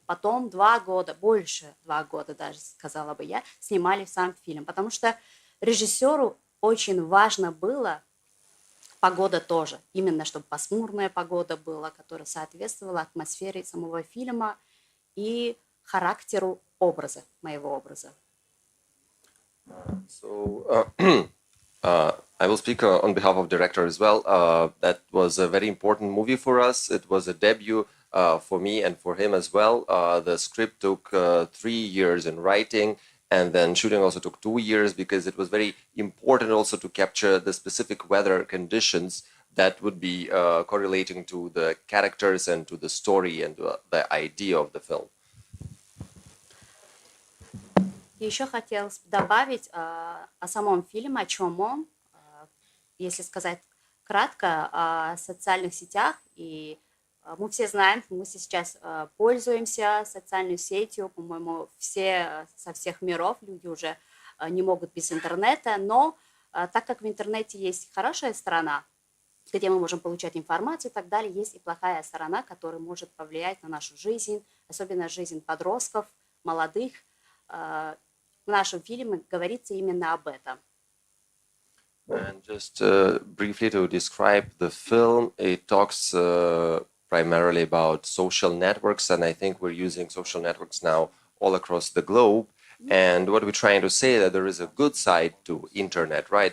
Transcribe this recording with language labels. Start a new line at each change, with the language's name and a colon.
Russian: Потом 2 года, больше 2 года даже, сказала бы я, снимали сам фильм, потому что режиссеру очень важно было погода тоже, именно чтобы пасмурная погода была, которая соответствовала атмосфере самого фильма и характеру образа, моего образа.
English: So I will speak on behalf of director as well. That was a very important movie for us. It was a debut for me and for him as well. The script took 3 years in writing, and then shooting also took 2 years because it was very important also to capture the specific weather conditions that would be correlating to the characters and to the story and the idea of the film.
Russian: И еще хотелось добавить о самом фильме, о чем он, если сказать кратко, о социальных сетях. И мы все знаем, мы сейчас пользуемся социальной сетью, по-моему, все со всех миров, люди уже не могут без интернета, но так как в интернете есть хорошая сторона, где мы можем получать информацию и так далее, есть и плохая сторона, которая может повлиять на нашу жизнь, особенно жизнь подростков, молодых. В нашем фильме говорится именно об этом.
English: And just briefly to describe the film, it talks primarily about social networks, and I think we're using social networks now all across the globe. And what we're trying to say that there is a good side to internet, right?